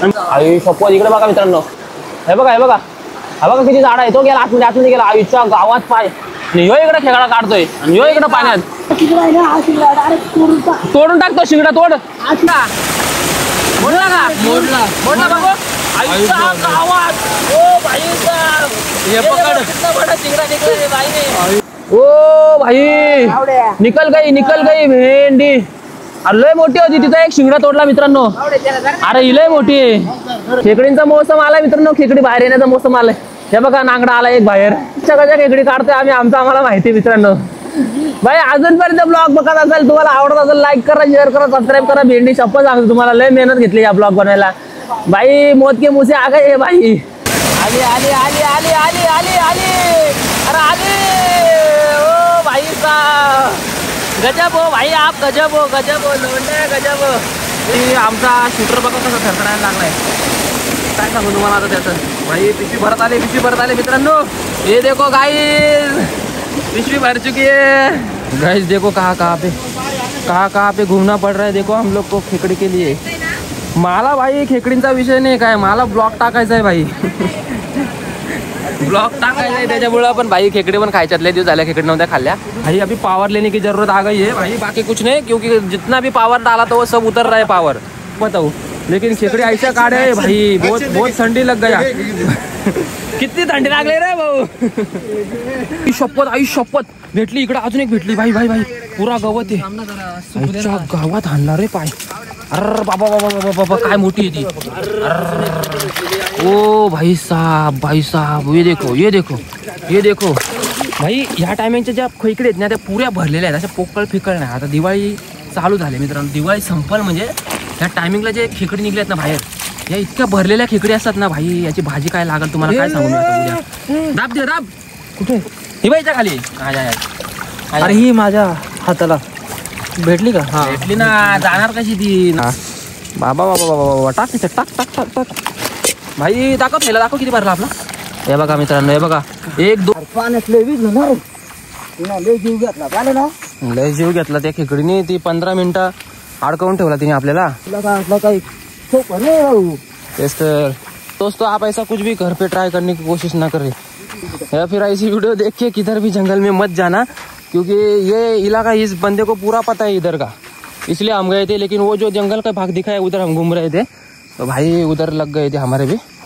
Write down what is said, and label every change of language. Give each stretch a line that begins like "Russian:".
Marathi: आई शपथ इकडे बघा मित्रांनो, हे बघा हे बघा, हा बघा किती झाड आहे. तो गेला आतमध्ये, आतमध्ये गेला. आईच्या गावात पाय, आणि ह्यो इकडे खेकडा काढतोय आणि ह्यो इकडे पाण्यात तोडून टाकतो. शिंगडा तोड. मोडला का? मोडला बघो. आईच्या गावात ओ भाई साहब, हे पकड.
Hindi: कितना बड़ा शिंगडा निकला रे भाई ने. ओ भाई निकल गई भेंडी.
Marathi: अरे लय मोठी होती, तिथं एक शिंगडा तोडला मित्रांनो. अरे ही लय मोठी आहे. खेकडींचा मोसम आलाय मित्रांनो, खेकडी बाहेर येण्याचा मोसम आलाय. हे बघा नांगडा आला एक बाहेर. सगळ्या खेकडी काढतोय आम्ही, आम्हाला माहिती मित्रांनो. भाई अजूनपर्यंत ब्लॉग बघत असेल, तुम्हाला आवडत असेल, लाईक करा, शेअर करा, सबस्क्राईब करा. भेंडी शपथ सांगतो तुम्हाला, लय मेहनत घेतली या ब्लॉग बनवायला.
Hindi: भाई मौत के मुंह से आ गए भाई.
Marathi: आली आली आली आली आली आली आली अरे आली.
Hindi: ओ भाई साहब गजब हो भाई, आप गजब हो लोंढे गजब हो.
Marathi: आमचा शूटर बघा कसा थरथरायला लागलाय, काय सांगू तुम्हाला आता त्याचं. भाई पिशवी भरत आले मित्रांनो.
Hindi: ये देखो गाइस, पिशवी भर चुकी है गाइस. देखो कहाँ पे घूमना पड़ रहा है. देखो हम लोग को खेकड़ी के लिए.
Marathi: मला भाई खेकडींचा विषय नाही काय, मला ब्लॉग टाकायचा आहे भाई. ब्लॉग टाकायचा आहे त्याच्यामुळे. पण भाई खेकड़ी पण खायच्यात, लय दिवस झाल्या खेकड़ी नव्हत्या खाल्ल्या.
Hindi: भाई अभी पावर लेने की जरूरत आ गई है भाई, बाकी कुछ नहीं, क्योंकि जितना भी पावर डाला तो वो सब उतर रहा है पावर, बताओ. लेकिन खेकड़ी ऐसा काढे है भाई, बहुत ठंडी लग गया.
Marathi: किती थंडी लागले रे भाऊ. आई शपथ भेटली इकडे, अजून एक भेटली. भाई पुरा गवत आहे. गावात हाणणार रे पाय. अरे बाबा काय मोठी आहे ती.
Hindi: ओ भाई साहब ये देखो भाई.
Marathi: ह्या टायमिंगच्या ज्या खेकडी आहेत ना, त्या पुऱ्या भरलेल्या आहेत, अशा पोकळ फिकळ नाही. आता दिवाळी चालू झाली मित्रांनो, दिवाळी संपल म्हणजे ह्या टायमिंगला जे खेकडी निघल्यात ना बाहेर, या इतक्या भरलेल्या खेकडी असतात ना भाई, याची भाजी काय लागल तुम्हाला काय सांगू मी आता उद्या. दाब कुठे ही बाईच्या खाली. अरे ही माझ्या हाताला भेटली का? हा भेटली ना, जाणार कशी ती. बाबा टाक भाई. दाखव किती भरला आपला. हे बघा मित्रांनो, हे बघा 1 2 पाण्यात लय वीज होणार. लय जीव घेतला पाहिलं ना, लय जीव घेतला त्या खेकडीने. ती 15 मिनिटं अडकवून ठेवला तिने आपल्याला. तुला काय असलं काही सोपं नाही भाऊ.
Hindi: तेच तर दोस्तों, आप ऐसा कुछ भी घर पे ट्राई करने की कोशिश ना करें, या फिर ऐसी वीडियो देख के किधर भी जंगल में मत जाना, क्योंकि ये इलाका इस बंदे को पूरा पता है इधर का, इसलिए हम गए थे. लेकिन वो जो जंगल का भाग दिखा है उधर हम घूम रहे थे, तो भाई उधर लग गए थे हमारे भी.